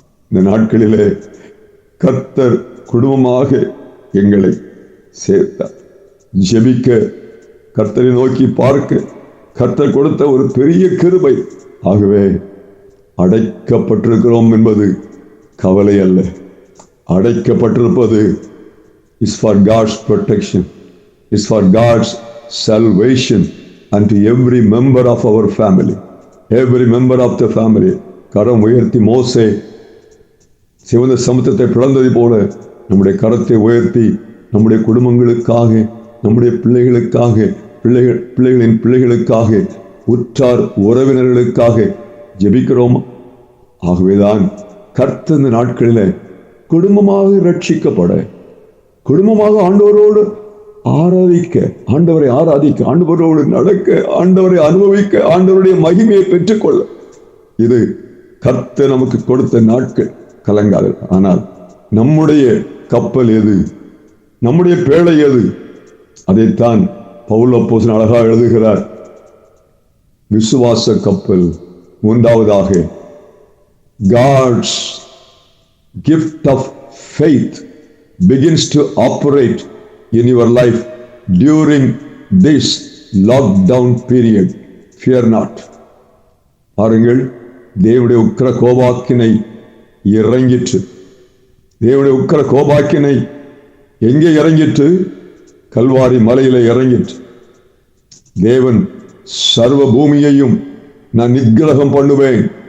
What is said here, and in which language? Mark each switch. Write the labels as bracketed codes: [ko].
[ta] இந்த நாட்களிலே கர்த்தர் குடும்பமாக எங்களை சேர்த்தார். ஜெபிக்க, கர்த்தரை நோக்கி பார்க்க கர்த்தர் கொடுத்த ஒரு பெரிய கிருபை. ஆகவே அடைக்கப்பட்டிருக்கிறோம் என்பது கவலை அல்ல. அடைக்கப்பட்டிருப்பது [en] is for God's protection, is for God's salvation unto every member of our family, every member of the family. [ta] கரம் உயர்த்தி மோசே சிவந்த சமுத்திரத்தை பிளந்ததை போல நம்முடைய கரத்தை உயர்த்தி நம்முடைய குடும்பங்களுக்காக, நம்முடைய பிள்ளைகளுக்காக, பிள்ளைகளின் பிள்ளைகளுக்காக, உற்றார் உறவினர்களுக்காக ஜெபிக்கிறோம். ஆகவேதான் கர்த்தர் இந்த நாட்களில் குடும்பமாக ரட்சிக்கப்பட, குடும்பமாக ஆண்டவரோடு ஆராதிக்க, ஆண்டவரை ஆராதிக்க, ஆண்டவரோடு நடக்க, ஆண்டவரை அனுபவிக்க, ஆண்டவருடைய மகிமையை பெற்றுக்கொள்ள, இது கர்த்தர் நமக்கு கொடுத்த நாட்கள். கலங்காது. ஆனால் நம்முடைய கப்பல் எது, நம்முடைய பேழை எது? அதைத்தான் பவுல் அப்போஸ்தலன் அழகாக எழுதுகிறார். விசுவாச கப்பல். [en] மூன்றாவதாக, God's gift of faith begins to operate in your life during this lockdown period. Fear not. [ta] பாருங்கள், தேவனுடைய உக்கிர கோபாக்கினை இறங்கிற்று. தேவனுடைய உக்கிர கோபாக்கினை எங்கே இறங்கிற்று? கல்வாரி மலையில இறங்கிற்று. தேவன் சர்வ பூமியையும் நான் நிக்கிரகம் பண்ணுவேன்.